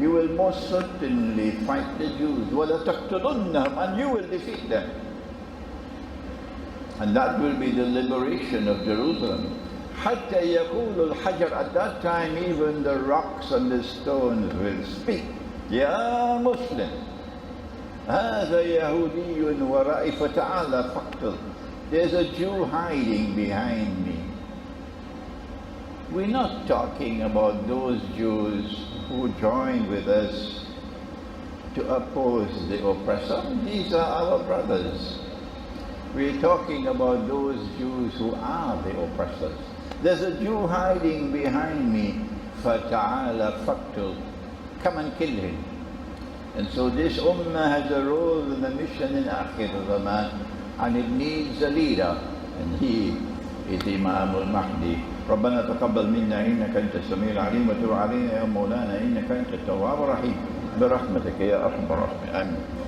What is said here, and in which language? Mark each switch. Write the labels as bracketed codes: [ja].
[en] You will most certainly fight the Jews. [ar] وَلَتَقْتُلُنَّهُمْ. [en] And you will defeat them. And that will be the liberation of Jerusalem. [ar] حَتَّى يَقُولُ الْحَجَرُ. [en] At that time even the rocks and the stones will speak. [ar] يَا Muslim, هَذَا يَهُودِيٌّ وَرَائِي فَتَعَالَى فَقْتُلْ. [en] There's a Jew hiding behind me. We're not talking about those Jews who joined with us to oppose the oppressor. These are our brothers. We're talking about those Jews who are the oppressors. There's a Jew hiding behind me. [ar] فَتَعَالَ فَقْتُلْ. [en] Come and kill him. And so this Ummah has a role in the mission in Akhir al-Zaman, and it needs a leader, and he is Imam al-Mahdi. [ar] ربنا تقبل منا إنك أنت السميع العليم وتب علينا يا مولانا إنك أنت التواب الرحيم برحمتك يا أرحم الراحمين آمين.